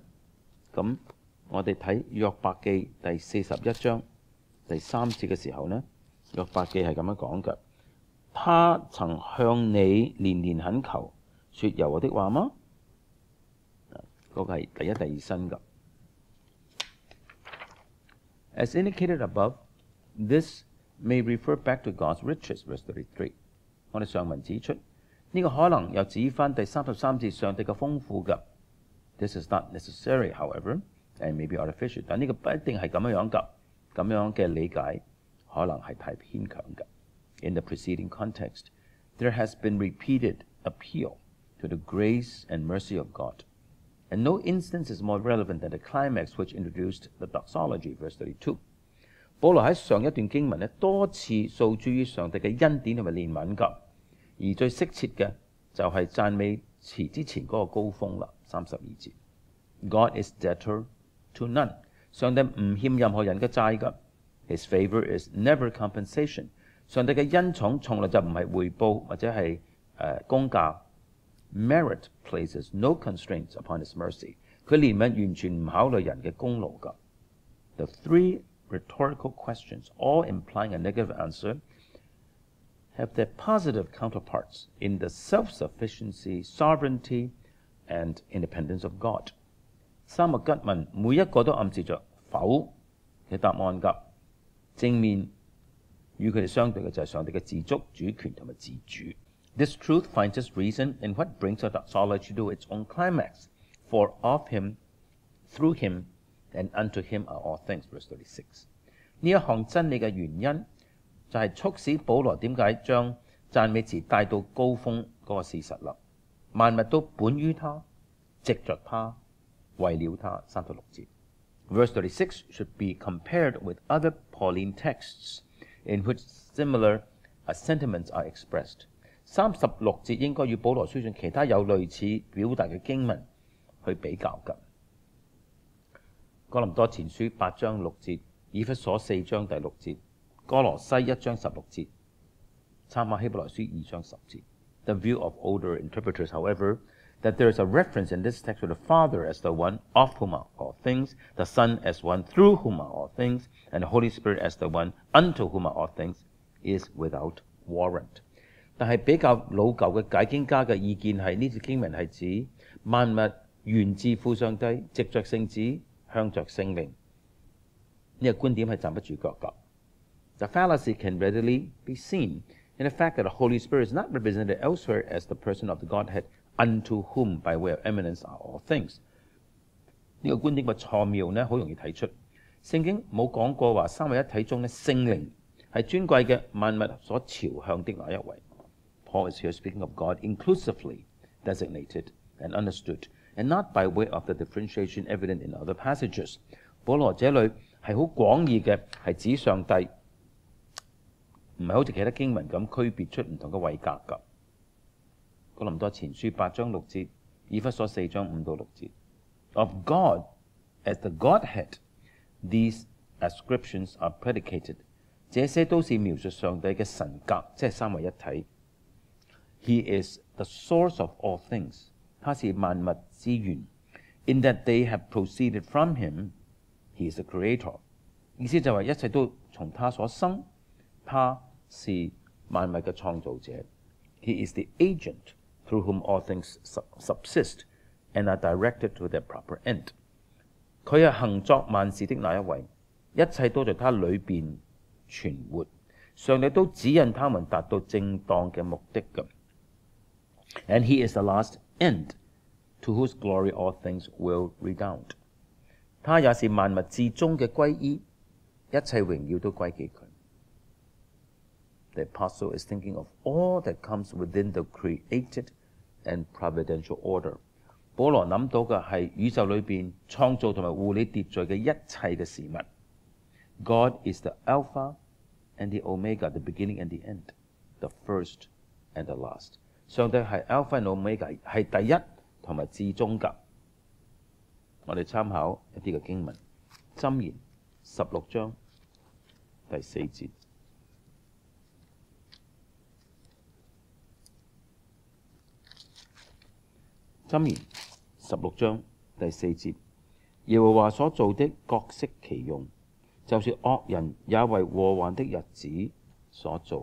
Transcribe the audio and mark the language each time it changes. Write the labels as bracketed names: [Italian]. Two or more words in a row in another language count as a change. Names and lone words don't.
[Cantonese] 咁我哋睇約伯記第41章第3節嘅時候呢，約伯記係咁樣講嘅：他曾向你連連懇求，說柔和的話嗎？嗰個係第一、第二身㗎。 [English] As indicated above, this may refer back to God's riches, verse 33。 [Cantonese] 我哋上文指出，呢個可能又指翻第33節上帝嘅豐富㗎。 [English] This is not necessary, however, and may be artificial。 [Cantonese] 但呢個不一定係咁樣㗎，咁樣嘅理解可能係太牽強㗎。 [English] In the preceding context, there has been repeated appeal to the grace and mercy of God, and no instance is more relevant than the climax which introduced the doxology, verse 32。 [Cantonese] 保羅喺上一段經文呢，多次訴諸於上帝嘅恩典同埋憐憫㗎，而最適切嘅就係讚美詞之前嗰個高峰啦，32 節。 [English] God is debtor to none， [Cantonese] 上帝唔欠任何人嘅債㗎。 [English] His favor is never compensation， [Cantonese] 上帝嘅恩寵從來就唔係回報或者係公價。 [English] Merit places no constraints upon his mercy， [Cantonese] 佢憐憫完全唔考慮人嘅功勞㗎。 [English] The three rhetorical questions, all implying a negative answer, have their positive counterparts in the self-sufficiency, sovereignty, and independence of God。 [Cantonese] 三個吉問每一個都暗示着否嘅答案㗎。正面與佢哋相對嘅就係上帝嘅自足、主權同埋自主。 [English] This truth finds its reason in what brings the doxology to its own climax. For of him, through him, and unto him are all things, verse 36。 [Cantonese] 呢一項真理嘅原因就係促使保羅點解將讚美詞帶到高峰嗰個事實啦。萬物都本於他，藉着他，為了他。36 節。 [English] Verse 36 should be compared with other Pauline texts in which similar sentiments are expressed。 [Cantonese] 36 節應該與保羅書信其他有類似表達嘅經文去比較㗎。哥林多前書8章6節，以弗所4章第6節，哥羅西1章16節，參考希伯來書2章10 節。 [English] The view of older interpreters, however, that there is a reference in this text to the Father as the one of whom are all things, the Son as one through whom are all things, and the Holy Spirit as the one unto whom are all things, is without warrant。 [Cantonese] 但係比較老舊嘅解經家嘅意見係呢節經文係指萬物源自父上帝，藉着聖子，向着聖靈。呢個觀點係站不住腳㗎。 [English] The fallacy can readily be seen in the fact that the Holy Spirit is not represented elsewhere as the person of the Godhead, unto whom by way of eminence are all things。 [Cantonese] 呢個觀點嘅錯謬呢，好容易睇出。聖經冇講過話三位一體中呢，聖靈係尊貴嘅萬物所朝向的那一位。 [English] Paul is here speaking of God inclusively designated and understood, and not by way of the differentiation evident in other passages。 [Cantonese] 保羅這裏係好廣義嘅，係指上帝，唔係好似其他經文咁區別出唔同嘅位格㗎。哥林多前書8章6節，以弗所4章5到6 節。 [English] Of God as the Godhead, these ascriptions are predicated。 [Cantonese] 這些都是描述上帝嘅神格，即係三位一體。 [English] He is the source of all things， [Cantonese] 他是萬物之源。 [English] In that they have proceeded from him, he is the creator。 [Cantonese] 意思就係一切都從他所生，他是萬物嘅創造者。 [English] He is the agent through whom all things subsist and are directed to their proper end。 [Cantonese] 佢係行作萬事的那一位，一切都在他裏邊存活，上帝都指引他們達到正當嘅目的嘅。 [English] And he is the last end, to whose glory all things will redound。 [Cantonese] 他也是萬物至終嘅歸依，一切榮耀都歸給佢。 [English] The apostle is thinking of all that comes within the created and providential order。 [Cantonese] 保羅諗到嘅係宇宙裏邊創造同埋護理秩序嘅一切嘅事物。 [English] God is the Alpha and the Omega, the beginning and the end, the first and the last。 [Cantonese] 上帝係 [English] Alpha and Omega， [Cantonese] 係第一同埋至終㗎。我哋參考一啲嘅經文，箴言16章第4節。箴言16章第4節，耶和華所造的各適其用，就是惡人也為禍患的日子所造。